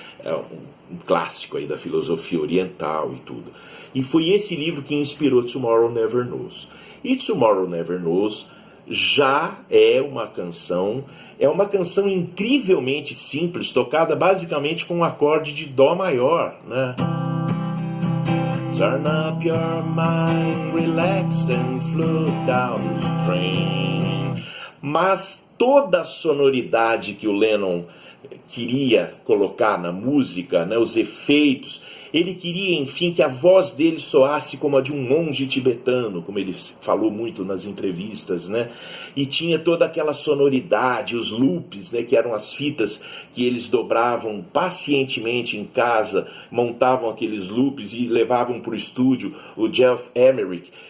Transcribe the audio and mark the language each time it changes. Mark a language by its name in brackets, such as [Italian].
[Portuguese] É um clássico aí da filosofia oriental e tudo. E foi esse livro que inspirou Tomorrow Never Knows. E Tomorrow Never Knows já é uma canção incrivelmente simples, tocada basicamente com um acorde de Dó maior, né? [English] Turn up your mind, relax and float downstream. [Portuguese] Mas toda a sonoridade que o Lennon queria colocar na música, né, os efeitos, ele queria, enfim, que a voz dele soasse como a de um monge tibetano, como ele falou muito nas entrevistas, né? E tinha toda aquela sonoridade, os loops, né, que eram as fitas que eles dobravam pacientemente em casa, montavam aqueles loops e levavam para o estúdio. O Jeff Emerick,